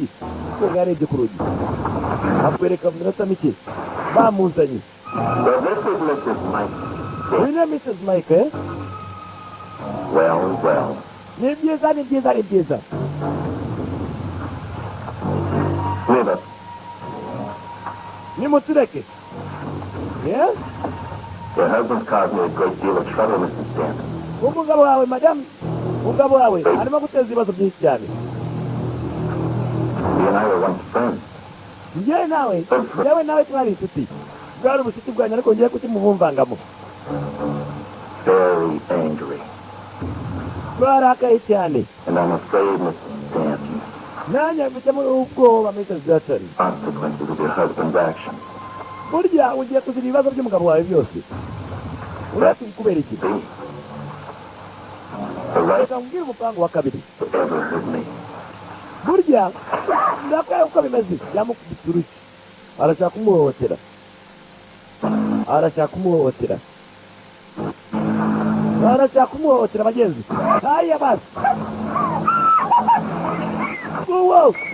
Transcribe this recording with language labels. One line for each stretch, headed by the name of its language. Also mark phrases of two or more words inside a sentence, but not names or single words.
Kinyarwanda: Koga yarebye ku rugi. Akwereka mu minota mike. Bamuzanye.
English: Well, this is Mrs. Mike.
Kinyarwanda: Uyu ni Mrs. Mike, eh? Well. Ni byiza.
English: Live up.
Kinyarwanda: Nimutureke. Yes?
English: Your husband's caused me a great deal of trouble, Mrs. Stanton.
Kinyarwanda: Umugabo wawe, madam. Umugabo wawe arimo guteza ibibazo byinshi cyane.
English: You and I were once friends.
Kinyarwanda: Njyewe nawe twari inshuti. Bwari ubucuti bwanyu ariko ngiye kutimuvumvangamo.
English: Very angry.
Kinyarwanda: Barakaye cyane.
English: And I'm afraid, Mrs. Stanton,
Kinyarwanda: Nanjye mfitemo ubwoba,
English: Mrs. Stanton. consequences of your husband's actions.
Kinyarwanda: Burya ugiye kugira ibibazo by'umugabo wawe byose. Urati kubera iki?
English: The right
Kinyarwanda: Reka mbwira umupango wa kabiri.
English: to ever hurt me.
Kinyarwanda: Burya ndakwiye uko bimeze. Yamukubise urushyi. Arashaka kumuhohotera bagenzi. Hariya basi. Wow.